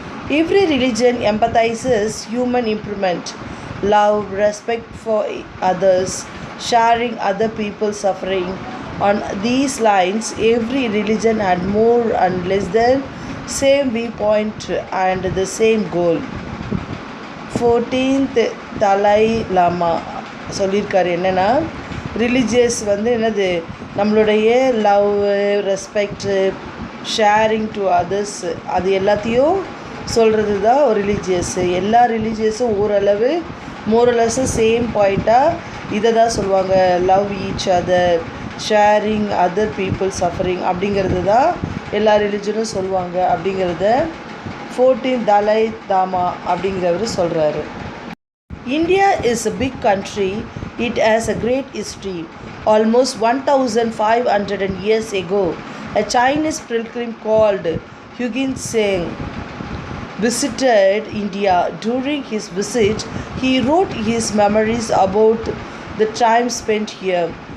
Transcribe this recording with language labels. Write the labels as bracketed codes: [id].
[en] Every religion empathizes human improvement, love, respect for others, sharing other people's suffering. On these lines, every religion had more and less than same viewpoint and the same goal. [ta] 14th தலை லாமா சொல்லியிருக்காரு என்னென்னா religious என்னது நம்மளுடைய [en] love respect sharing to others [ta] அது எல்லாத்தையும் சொல்கிறது தான் religious. எல்லா ரிலீஜியஸும் ஓரளவு மோரலஸும் சேம் பாயிண்ட்டாக இதை தான் சொல்லுவாங்க. [en] love each other, sharing other people suffering [ta] அப்படிங்கிறது தான் எல்லா ரிலிஜனும் சொல்லுவாங்க அப்படிங்கிறத 14th தலை லாமா அப்படிங்கிறவர் சொல்கிறாரு. [en] India is a big country. It has a great history. Almost 1500 years ago, a Chinese pilgrim called Huigin Tsang visited India. During his visit, he wrote his memories about the time spent here.